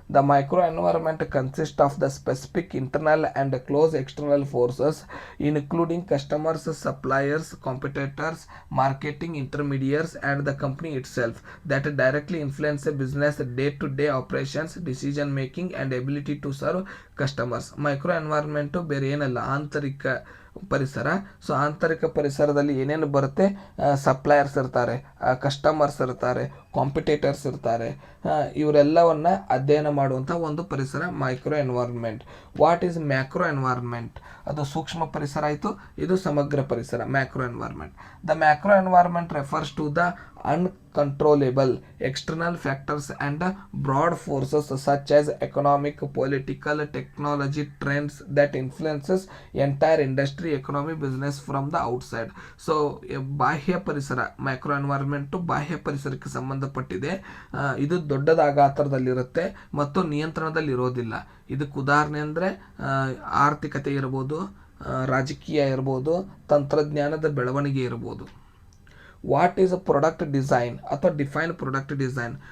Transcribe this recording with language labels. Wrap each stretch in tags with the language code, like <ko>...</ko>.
<en>The micro environment consist of the specific internal and close external forces including customers, suppliers, competitors, marketing intermediaries and the company itself that directly influence a business day-to-day operations, decision making and ability to serve customers.</en> <kn>Micro environment ಬೇರೆ ಏನಲ್ಲ, ಆಂತರಿಕ ಪರಿಸರ. So ಆಂತರಿಕ ಪರಿಸರದಲ್ಲಿ ಏನೇನು ಬರುತ್ತೆ, suppliers ಇರ್ತಾರೆ, customers ಇರ್ತಾರೆ, ಕಾಂಪಿಟೇಟರ್ಸ್ ಇರ್ತಾರೆ, ಇವರೆಲ್ಲವನ್ನ ಅಧ್ಯಯನ ಮಾಡುವಂಥ ಒಂದು ಪರಿಸರ micro environment.</kn> <en>What is macro environment?</en> <kn>ಅದು ಸೂಕ್ಷ್ಮ ಪರಿಸರ ಆಯಿತು, ಇದು ಸಮಗ್ರ ಪರಿಸರ macro environment.</kn> <en>The macro environment refers to the uncontrollable external factors and broad forces such as economic, political, technology trends that influences entire industry, economy, business from the outside.</en> <kn>So ಬಾಹ್ಯ ಪರಿಸರ micro environment ಬಾಹ್ಯ ಪರಿಸರಕ್ಕೆ ಸಂಬಂಧಪಟ್ಟಿದೆ. ಇದು ದೊಡ್ಡದ ಗಾತ್ರದಲ್ಲಿರುತ್ತೆ ಮತ್ತು ನಿಯಂತ್ರಣದಲ್ಲಿ ಇರೋದಿಲ್ಲ. ಇದಕ್ಕೆ ಉದಾಹರಣೆ ಅಂದರೆ ಆರ್ಥಿಕತೆ ಇರ್ಬೋದು, ರಾಜಕೀಯ ಇರ್ಬೋದು, ತಂತ್ರಜ್ಞಾನದ ಬೆಳವಣಿಗೆ ಇರ್ಬೋದು.</kn> <en>What is a product design ಅಥವಾ define product design?</en>